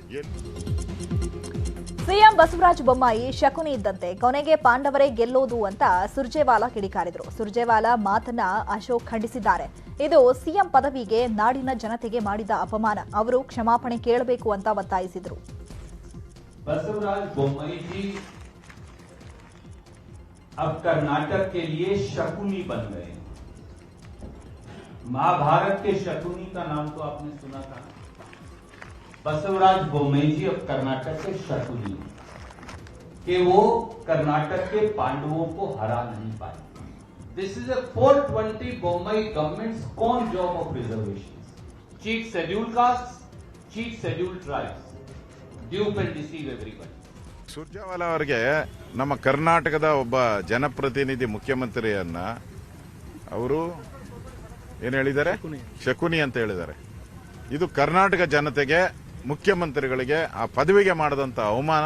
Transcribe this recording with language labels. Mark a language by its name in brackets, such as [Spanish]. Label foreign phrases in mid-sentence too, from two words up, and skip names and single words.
[Kannada] ಸಿಎಂ ಬಸವರಾಜ ಬೊಮ್ಮಾಯಿ ಶಕುನಿ ಇದ್ದಂತೆ, ಕೊನೆಗೆ ಪಾಂಡವರೇ ಗೆಲ್ಲೋದು ಅಂತ ಸುರ್ಜೇವಾಲಾ ಕಿಡಿಕಾರಿದ್ರು. ಸುರ್ಜೇವಾಲಾ ಮಾತನ್ನ ಅಶೋಕ್ ಖಂಡಿಸಿದ್ದಾರೆ. ಇದು ಸಿಎಂ ಪದವಿಗೆ ನಾಡಿನ ಜನತೆಗೆ ಮಾಡಿದ ಅಪಮಾನ, ಅವರು ಕ್ಷಮಾಪಣೆ ಕೇಳಬೇಕು ಅಂತ ಒತ್ತಾಯಿಸಿದ್ರು. [Hindi] बसवराज बोम्मई जी अब कर्नाटक के लिए शकुनी बन गए। महाभारत के शकुनी का नाम तो आपने सुना था। बसवराज बोम्मई जी अब कर्नाटक के शकुनी कि वो कर्नाटक के पांडवों को हरा नहीं पाए। [English] This is a 420 बोम्मई गवर्नमेंट's own job of reservations. Cheat scheduled castes, cheat scheduled tribes. [Kannada] ಸುರ್ಜೇವಾಲಾ ಅವರಿಗೆ ನಮ್ಮ ಕರ್ನಾಟಕದ ಒಬ್ಬ ಜನಪ್ರತಿನಿಧಿ ಮುಖ್ಯಮಂತ್ರಿಯನ್ನ ಅವರು ಏನು ಹೇಳಿದ್ದಾರೆ, ಶಕುನಿ ಅಂತ ಹೇಳಿದ್ದಾರೆ. ಇದು ಕರ್ನಾಟಕ ಜನತೆಗೆ, ಮುಖ್ಯಮಂತ್ರಿಗಳಿಗೆ ಆ ಪದವಿಗೆ ಮಾಡದಂತ ಅವಮಾನ.